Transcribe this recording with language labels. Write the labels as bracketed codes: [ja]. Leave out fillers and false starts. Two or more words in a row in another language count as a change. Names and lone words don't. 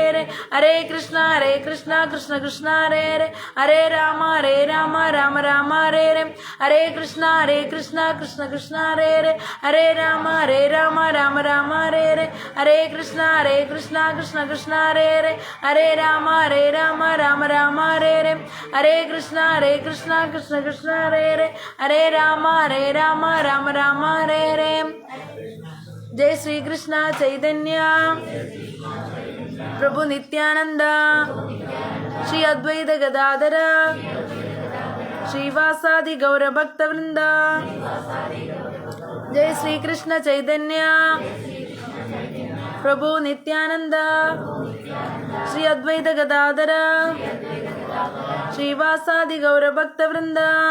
[sa] ഹരേ, ഹരേ കൃഷ്ണ കൃഷ്ണ കൃഷ്ണ ഹരേ ഹരേ, ഹരേ രാമ രാമ ഹരേ ഹരേ, ഹരേ കൃഷ്ണ കൃഷ്ണ കൃഷ്ണ ഹരേ ഹരേ, ഹരേ രാമ രാമ ഹരേ ഹരേ, ഹരേ കൃഷ്ണ കൃഷ്ണ കൃഷ്ണ ഹരേ ഹരേ, ഹരേ രാമ രാമ ഹരേ ഹരേ, ഹരേ കൃഷ്ണ കൃഷ്ണ കൃഷ്ണ ഹരേ ഹരേ, ഹരേ രാമ രാമ ഹരേ ഹരേ. ജയ ശ്രീകൃഷ്ണ ചൈതന്യ പ്രഭു നിത്യാനന്ദ ശ്രീ അദ്വൈത ഗദാധര ശ്രീവാസാദി ഗൗരഭക്തവൃന്ദ. ജയ ശ്രീകൃഷ്ണ ചൈതന്യ പ്രഭു നിത്യാനന്ദ ശ്രീ അദ്വൈത ഗദാധര ശ്രീവാസാദി ഗൗരഭക്തവൃന്ദ.